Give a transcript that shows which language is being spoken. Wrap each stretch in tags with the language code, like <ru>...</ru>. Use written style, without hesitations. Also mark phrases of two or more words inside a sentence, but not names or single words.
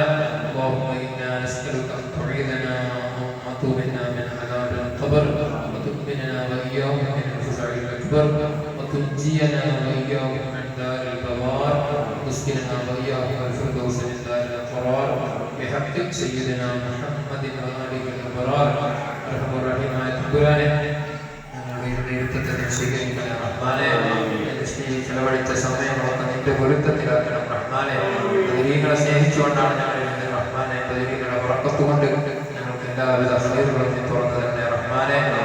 <ar>اللهم انا نسالك ان تعيذنا وتوبنا من عذاب القبر وتؤمننا واياهم من الفزع الاكبر وتنجينا واياهم من دار البوار وتسكننا واياهم الفردوس من دار القرار بحق سيدنا محمد واله الابرار. ارحم الراحمين</ar> <ml>തമ്പുരാനെ, ഞങ്ങളുടെ ഇരുത്തത്തെ സ്വീകരിക്കണം റഹ്മാനെ. ചെലവഴിച്ച സമയമൊക്കെ നിന്റെ പൊരുത്തത്തിലാക്കണം റഹ്മാനെ. ബദരീകളെ സ്നേഹിച്ചുകൊണ്ടാണ് ഞങ്ങൾ റഹ്മാനെ. ബദരീകളെ ബറക്കത്തുകൊണ്ട് ഞങ്ങൾക്ക് എല്ലാവിധ ഹൈറുകളും നീ തുറന്നു തന്നെ റഹ്മാനെ.</ml>